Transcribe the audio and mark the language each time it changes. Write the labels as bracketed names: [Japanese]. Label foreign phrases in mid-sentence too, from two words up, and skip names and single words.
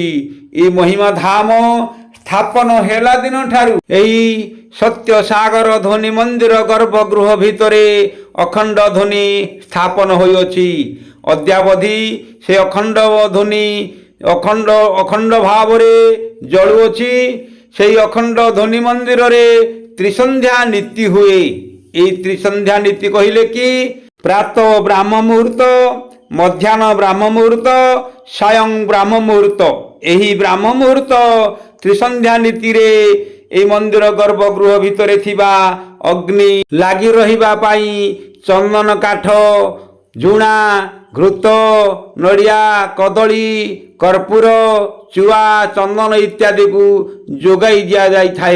[Odia] ଏ ମହିମା ଧାମ ସ୍ଥାପନ ହେଲା ଦିନ ଠାରୁ ଏହି ସତ୍ୟ ସାଗର ଧ୍ୱନି ମନ୍ଦିର ଗର୍ଭଗୃହ ଭିତରେ ଅଖଣ୍ଡ ଧ୍ୱନି ସ୍ଥାପନ ହୋଇଛି। ଅଦ୍ୟାବଧି ସେ ଅଖଣ୍ଡ ଧ୍ୱନି ଅଖଣ୍ଡ ଭାବ ରେ ଜଳୁଛି। ସେହି ଅଖଣ୍ଡ ଧ୍ୱନି ମନ୍ଦିର ରେ ତ୍ରିସନ୍ଧ୍ୟା ନୀତି ହୁଏ। ଏ ତ୍ରିସନ୍ଧ୍ୟା ନୀତି କହିଲେ କି ପ୍ରାତଃ ବ୍ରାହ୍ମ ମୁହୂର୍ତ୍ତ ମଧ୍ୟାହ୍ନ ବ୍ରାହ୍ମ ମୁହୂର୍ତ୍ତ ସାୟଂ ବ୍ରାହ୍ମ ମୁହୂର୍ତ୍ତ। ଏହି ବ୍ରାହ୍ମ ମୁହୂର୍ତ୍ତ ତ୍ରିସନ୍ଧ୍ୟା ନୀତି ରେ ଏ ମନ୍ଦିର ଗର୍ଭଗୃହ ଭିତରେ ଥିବା ଅଗ୍ନି ଲାଗି ରହିବା ପାଇଁ ଚନ୍ଦନ କାଠ ଝୁଣା ଘୃତ ନଡ଼ିଆ କଦଳୀ କର୍ପୂର ଚୁଆ ଚନ୍ଦନ ଇତ୍ୟାଦି କୁ ଯୋଗାଇ ଦିଆ ଯାଇ ଥାଏ।